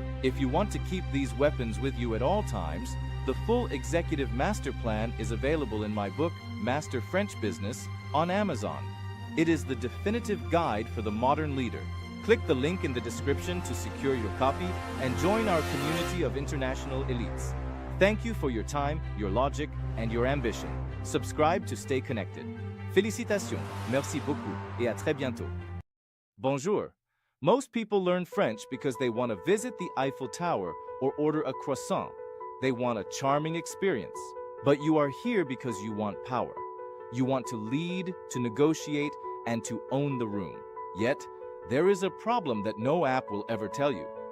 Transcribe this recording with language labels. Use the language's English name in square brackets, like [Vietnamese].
[English] If you want to keep these weapons with you at all times, the full executive master plan is available in my book, Master French Business, on Amazon. It is the definitive guide for the modern leader. Click the link in the description to secure your copy and join our community of international elites. Thank you for your time, your logic, and your ambition. Subscribe to stay connected. [French] Félicitations, merci beaucoup, et à très bientôt. [English] Bonjour. Most people learn French because they want to visit the Eiffel Tower or order a croissant. They want a charming experience. But you are here because you want power. You want to lead, to negotiate, and to own the room. Yet, there is a problem that no app will ever tell you.